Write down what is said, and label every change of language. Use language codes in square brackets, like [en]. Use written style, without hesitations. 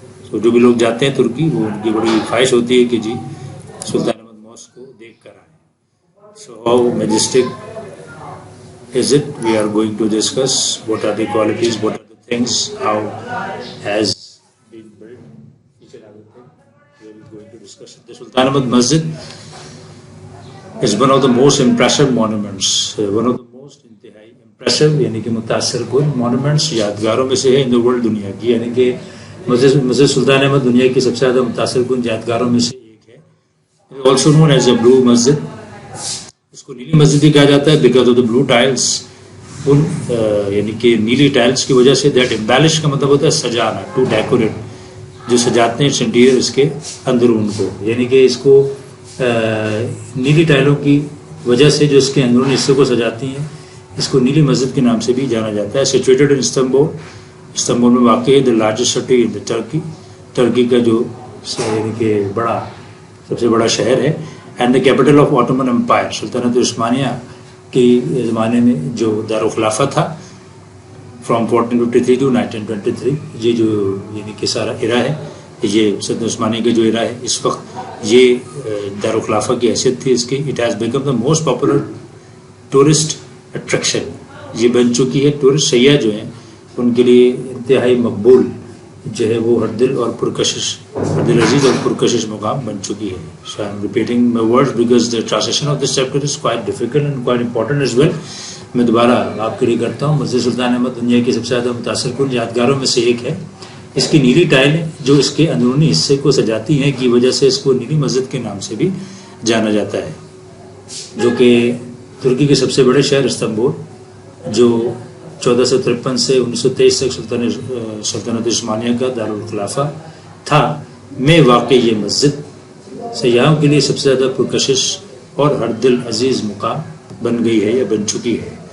[ur] So جو بھی لوگ جاتے ہیں ترکی وہ ان کی بڑی خواہش ہوتی ہے کہ جی سلطان احمد ماسک کو دیکھ کر آئیں. [en] So how majestic is it? We are going to discuss what are the qualities, what are the things, how has been built, each and everything. We are going to discuss it. The Sultan Ahmad Masjid is one of the most impressive monuments, one of the most impressive [ur] یعنی کہ متاثر کن [en] monuments, [ur] یادگاروں میں سے ہے [en] in the world [ur] دنیا کی. یعنی کہ مسجد سلطان احمد دنیا کی سب سے زیادہ متاثر کن یادگاروں میں سے ایک ہے. [en] also known as a blue masjid. [ur] اس کو نیلی مسجد بھی کہا جاتا ہے [en] Because of the blue tiles. [ur] یعنی کہ نیلی ٹائلس کی وجہ سے [en] that embellish [ur] کا مطلب ہوتا ہے سجانا, [en] to decorate, [ur] جو سجاتے ہیں انٹیریئر اس کے اندرون کو. یعنی کہ اس کو نیلی ٹائلوں کی وجہ سے جو اس کے اندرون حصے کو سجاتی ہیں, اس کو نیلی مسجد کے نام سے بھی جانا جاتا ہے. [en] situated in Istanbul, [ur] استنبول میں واقع ہے. [en] the largest city in the Turkey, [ur] Turkey کا جو یعنی کہ سب سے بڑا شہر ہے. [en] and the capital of Ottoman empire, [ur] سلطنت عثمانیہ کی زمانے میں جو دارالخلافہ تھا [en] From 1453 to 1923. [ur] یہ جو یعنی کہ سارا ایرا ہے, یہ سلطنت عثمانیہ کا جو ایرا ہے, اس وقت یہ دارالخلافہ کی حیثیت تھی اس کی. [en] it has become the most popular tourist attraction, [ur] یہ بن چکی ہے. ٹورسٹ سیاح جو ہیں ان کے لیے انتہائی مقبول جو ہے وہ ہردل اور پرکشش, ہردل عزیز اور پرکشش مقام بن چکی ہے. [en] So I am repeating my words because the translation of this chapter is quite difficult and quite important as well. [ur] میں دوبارہ آپ کے لیے کرتا ہوں. مسجد سلطان احمد دنیا کی سب سے زیادہ متاثر کن یادگاروں میں سے ایک ہے. اس کی نیلی ٹائلیں جو اس کے اندرونی حصے کو سجاتی ہیں کی وجہ سے اس کو نیلی مسجد کے نام سے بھی جانا جاتا ہے. جو کہ ترکی کے سب سے بڑے شہر استنبول, جو 1453 سے 1923 تک سلطنت عثمانیہ کا دارالخلافہ تھا, میں واقع یہ مسجد سیاحوں کے لیے سب سے زیادہ پرکشش اور ہر دل عزیز مقام بن گئی ہے یا بن چکی ہے.